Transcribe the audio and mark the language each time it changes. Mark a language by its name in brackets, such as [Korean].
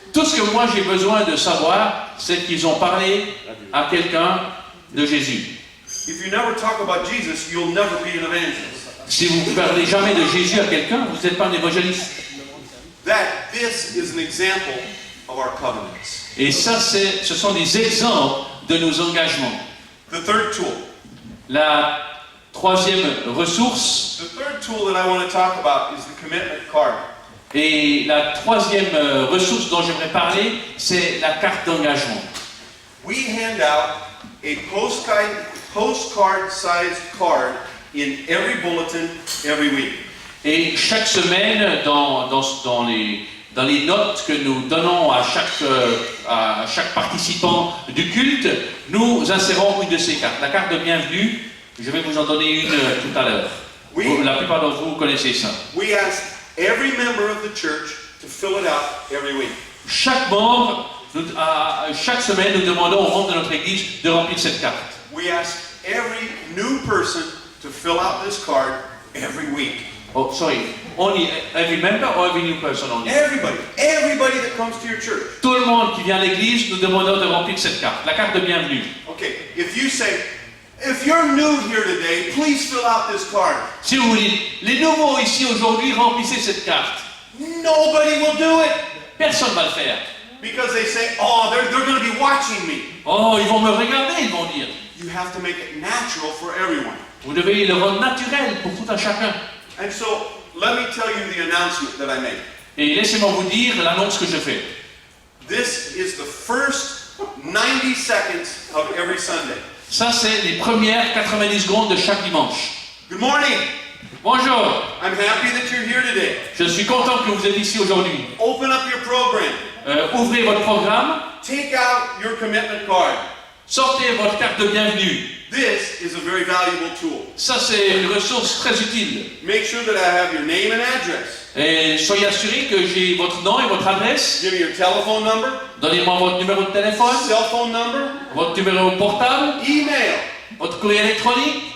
[French] Tout ce que moi j'ai besoin de savoir, c'est qu'ils ont parlé à quelqu'un de Jésus. [English] If you never talk about Jesus, you'll never be an evangelist. [French] Si vous ne parlez jamais de Jésus à quelqu'un, vous n'êtes pas un évangéliste. [English] This is an example of our covenants. [French] Et ça, ce sont des exemples de nos engagements. [English] The third tool. [French] La troisième ressource [English] The third tool that I want to talk about is the commitment card. [French] et la troisième ressource dont j'aimerais parler, c'est la carte d'engagement. [English] We hand out a postcard-sized card in every bulletin every week. [French] Et chaque semaine, dans les notes que nous donnons à chaque participant du culte, nous insérons une de ces cartes. La carte de bienvenue, je vais vous en donner une tout à l'heure. Oui. La plupart d'entre vous connaissez ça. [English] We ask every member of the church to fill it out every week. [French] Chaque membre, chaque semaine, nous demandons aux membres de notre Église de remplir cette carte. [English] We ask every new person to fill out this card every week. Oh, sorry. Only every member or every new person only? Everybody that comes to your church. [French] Tout le monde qui vient à l'église, nous demandons de remplir cette carte, la carte de bienvenue. [English] Okay, if you say, if you're new here today, please fill out this card. [French] Si vous dites, les nouveaux ici aujourd'hui, remplissez cette carte. [English] Nobody will do it [French] Personne ne va le faire. [English] because they say, oh, they're going to be watching me. [French] Oh, ils vont me regarder, ils vont dire. [English] You have to make it natural for everyone. [French] Vous devez le rendre naturel pour tout un chacun. [English] And so, let me tell you the announcement that I made. [French] Et laissez-moi vous dire l'annonce que je fais. [English] This is the first 90 seconds of every Sunday. [French] Ça, c'est les premières 90 secondes de chaque dimanche. [English] Good morning. [French] Bonjour, [English] I'm happy that you're here today. [French] je suis content que vous êtes ici aujourd'hui. [English] Open up your program. [French] Ouvrez votre programme, [English] Take out your commitment card. [French] sortez votre carte de bienvenue. [English] This is a very valuable tool. [French] Ça, c'est une ressource très utile. [English] Make sure that I have your name and address. [French] Et soyez assurés que j'ai votre nom et votre adresse. [English] Give me your telephone number, [French] Donnez-moi votre numéro de téléphone, [English] cell phone number, [French] votre numéro portable, [English] email. [French] votre courrier électronique.